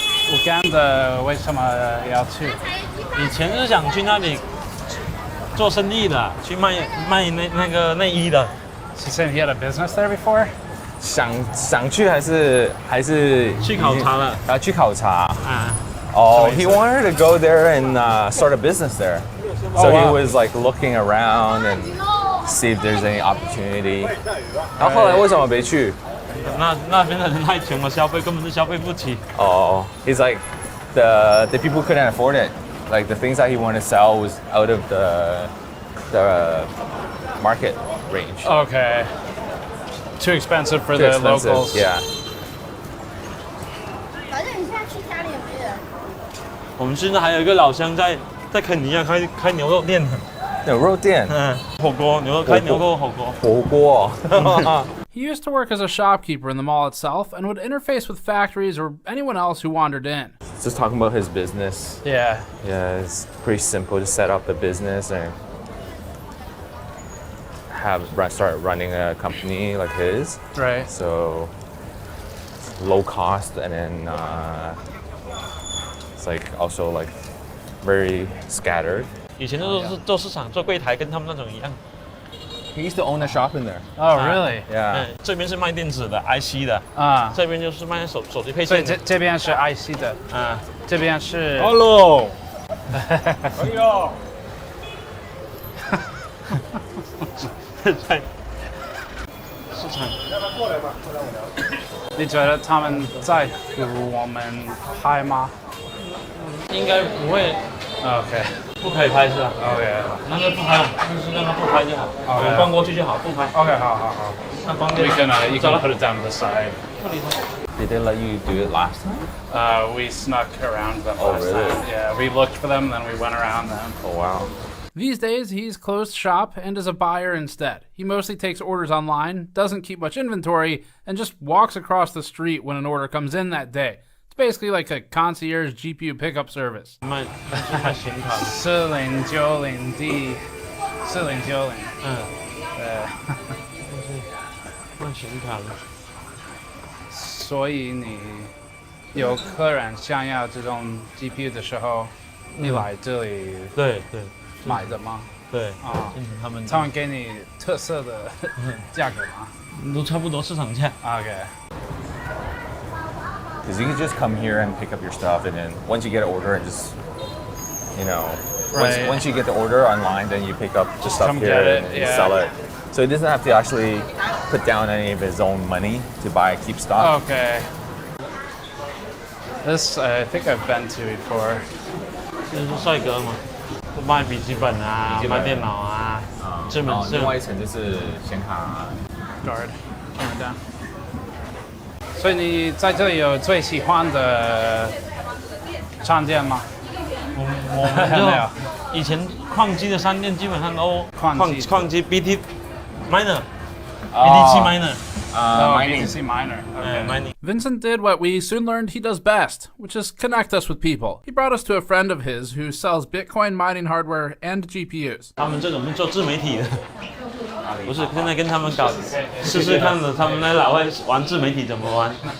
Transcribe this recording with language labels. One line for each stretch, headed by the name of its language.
Chinese: Uganda 为什么要去？以前是想去那里做生意的，去卖那个内衣的。
English: He said he had a business there before.
Chinese: 想去还是去考察了？去考察。
English: He wanted to go there and start a business there. So he was like looking around and see if there's any opportunity.
Chinese: 然后后来为什么没去？那边的人太穷了，消费根本是消费不起。
English: He's like the people couldn't afford it. Like the things that he wanted to sell was out of the market range. Okay. Too expensive for the locals. Yeah.
Chinese: 反正你现在去家里也没人。我们现在还有一个老乡在肯尼亚开牛肉店的。牛肉店。火锅，开牛肉火锅。火锅。
English: He used to work as a shopkeeper in the mall itself and would interface with factories or anyone else who wandered in. Just talking about his business. Yeah. Yeah, it's pretty simple to set up the business and start running a company like his. Right. So low cost, and then it's like also like very scattered.
Chinese: 以前都是做市场做柜台，跟他们那种一样。
English: He used to own a shop in there. Oh, really? Yeah.
Chinese: 这边是卖电子的 IC 的这边就是卖手机配所以件的。这边是 IC 的这边是。
English: Hello。
Chinese: 哎呦。在市场。你觉得他们在乎我们拍吗？应该不会。 OK。不可以拍是吧？OK。那就不拍，就是让他不拍就好。我们逛过去就好，不拍。 OK， 好。那方便。
English: You can put it down to the side. Did they let you do it last time? We snuck around them Oh, last really? time. Yeah, we looked for them, then we went around them. Oh, wow. These days, he's closed shop and is a buyer instead. He mostly takes orders online, doesn't keep much inventory, and just walks across the street when an order comes in that day. It's basically like a concierge GPU pickup service.
Chinese: 卖显卡 4090D 4090 卖显卡了。所以你有客人想要这种 GPU 的时候，你来这里对买的吗？对他们给你特色的价格吗？都差不多市场价。
English: Okay. Because you can just come here and pick up your stuff, and then once you get an order, and just, you know, Right. once you get the order online, then you pick up the stuff come here get it, and yeah. sell it. So he doesn't have to actually put down any of his own money to keep stock. Okay. This I think I've been to before.
Chinese: 这是帅哥嘛，就卖笔记本啊，卖电脑啊，智能另外一层就是显卡。
English: Guard, turn it down.
Chinese: 所以你在这里有最喜欢的商店吗？我们就以前矿机的商店基本上都矿机 BT miner BTC miner
English: BTC miner. Okay. mining. Vincent did what we soon learned he does best, which is connect us with people. He brought us to a friend of his who sells Bitcoin mining hardware and GPUs.
Chinese: 他们这种是做自媒体的，不是现在跟他们搞试试看的，他们那老外玩自媒体怎么玩。